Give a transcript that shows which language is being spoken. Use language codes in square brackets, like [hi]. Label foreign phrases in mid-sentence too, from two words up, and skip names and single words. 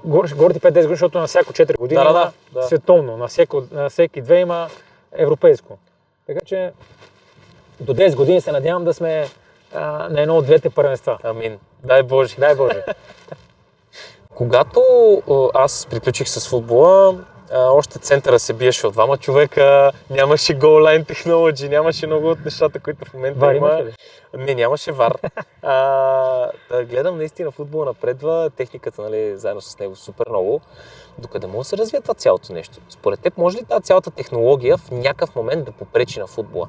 [bg] Горите 5-10 години, защото на всяко 4 години има световно, на всеки 2 има европейско. Така че до 10 години се надявам да сме на едно от двете първенства. Амин. Дай Боже. Дай Боже. Когато аз приключих с футбола, още центъра се биеше от двама човека, нямаше [en] goal line technology, [bg] нямаше много от нещата, които в момента Вар има. имаше ли? Не, нямаше вар. Да гледам наистина футбол напредва, техниката, нали, заедно с него супер много. Докъде може да се развие това цялото нещо? Според теб може ли тази цялата технология в някакъв момент да попречи на футбола?